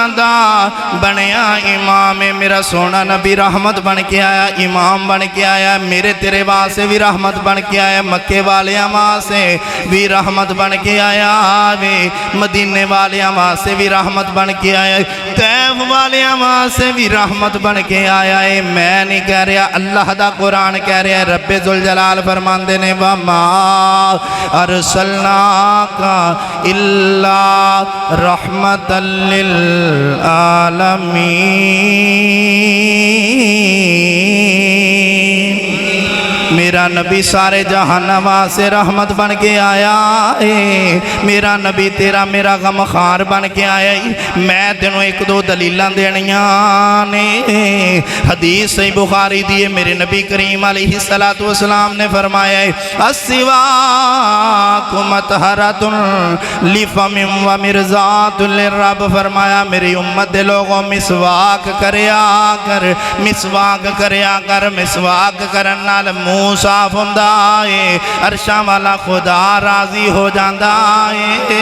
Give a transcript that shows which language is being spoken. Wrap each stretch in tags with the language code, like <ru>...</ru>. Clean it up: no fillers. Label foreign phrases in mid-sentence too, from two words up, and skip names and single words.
<pa>دا بنیا امام میرا سوہنا نبی رحمت بن کے آیا امام بن کے آیا میرے تیرے واسطے بھی رحمت بن کے آیا مکے والیاں واسطے بھی رحمت بن کے آیا وے مدینے والیاں واسطے بھی رحمت بن کے آیا طائف والیاں واسطے بھی رحمت بن کے آیا ہے. میں نہیں کہہ رہا اللہ دا قرآن کہہ رہا ہے ربِ ذوالجلال فرماندے نے</pa> <ar>وما أرسلناك إلا رحمة للعالمين</ar> <pa>میرا نبی سارے جہاناں سے رحمت بن کے آیا ہے. میرا نبی تیرا میرا غم خوار بن کے آیا ہے. میں تینوں ایک دو دلیلاں دینیاں نے حدیث صحیح بخاری دی ہے میرے نبی کریم</pa> <ar>عليه الصلاة والسلام</ar> <pa>نے فرمایا ہے</pa> <ar>السواك مطهرة للفم ومرضاة للرب</ar> <pa>فرمایا میری امت دے لوگو مسواک کریا کر مسواک کرن نال منہ صاف ہندا ہے عرشاں والا خدا راضی ہو جاندا ہے.</pa>